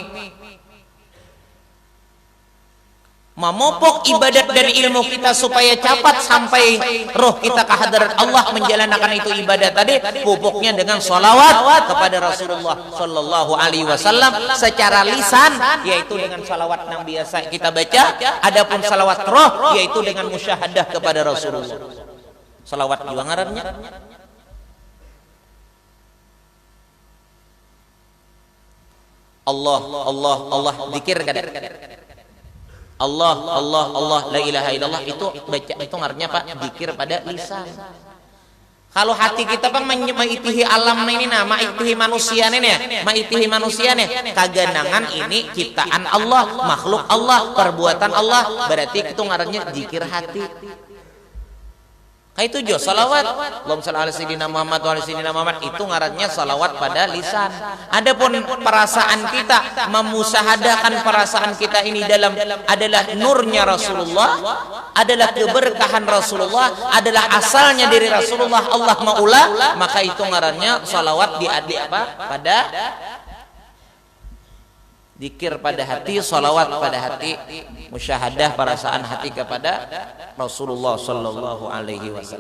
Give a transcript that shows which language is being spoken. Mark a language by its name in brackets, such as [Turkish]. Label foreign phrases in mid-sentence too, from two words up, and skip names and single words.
[Banjar] Memupuk ibadat dan ilmu kita supaya cepat sampai roh kita ke hadirat Allah menjalankan itu ibadat tadi, pupuknya dengan sholawat kepada Rasulullah [Arabic] صلى الله عليه وسلم [Banjar] secara lisan, yaitu dengan sholawat yang biasa kita baca. Adapun sholawat roh yaitu dengan musyahadah kepada Rasulullah. Sholawat juga ngarannya. Allah, Allah, Allah, zikir kada. [Arabic] الله، الله، الله، لا إله إلا الله, [Banjar] itu baca, itu artinya Pak, zikir pada lisan. Kalau hati kita Pak maitihi alam ini, maitihi manusia nih, maitihi manusia nih, kaganangan ini ciptaan Allah, makhluk Allah, perbuatan Allah, berarti itu ngarannya zikir hati. Itu jo salawat. [Arabic] اللهم صل على سيدنا محمد وعلى سيدنا محمد, [Banjar] itu ngarannya salawat pada lisan. Adapun perasaan kita, memusahadakan perasaan kita ini dalam adalah nurnya Rasulullah, adalah keberkahan Rasulullah, adalah asalnya dari Rasulullah, Allah maulah, maka itu ngarannya salawat pada zikir pada hati, salawat pada hati, musyahadah perasaan hati kepada Rasulullah [Arabic] صلى الله عليه وسلم.